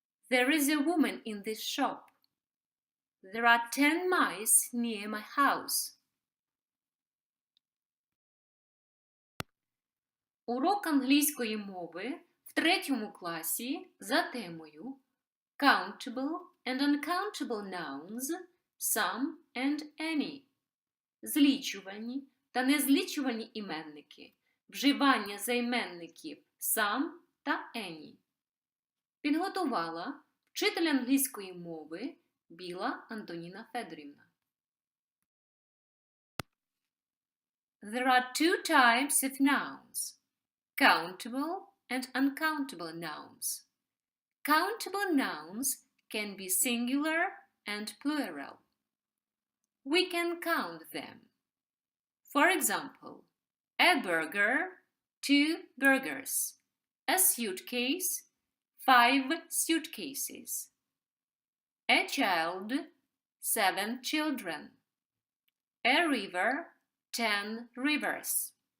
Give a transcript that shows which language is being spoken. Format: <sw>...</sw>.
<en>There is a woman in this shop. There are 10 mice near my house.</en> <uk>Урок англійської мови в 3 класі за темою Countable and Uncountable nouns, some and any. Злічувальні та незлічувальні іменники. Вживання займенників some та any. Підготувала вчитель англійської мови Біла Антоніна Федорівна.</uk> <en>There are two types of nouns, countable and uncountable nouns. Countable nouns can be singular and plural. We can count them. For example, a burger, 2 burgers, a suitcase, 5 suitcases, a child, 7 children, a river, 10 rivers.</en>